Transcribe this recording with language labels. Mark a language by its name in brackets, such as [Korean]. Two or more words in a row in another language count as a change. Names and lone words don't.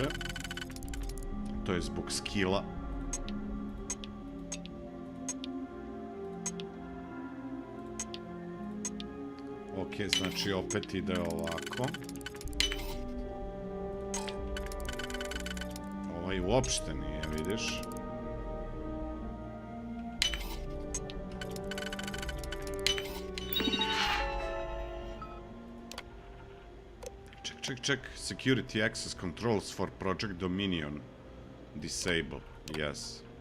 [Serbian] To je zbog skilla. Ok, znači opet ide ovako. Ovaj uopšte nije, vidiš. [English] Check. Security access controls for Project Dominion. Disable. Yes.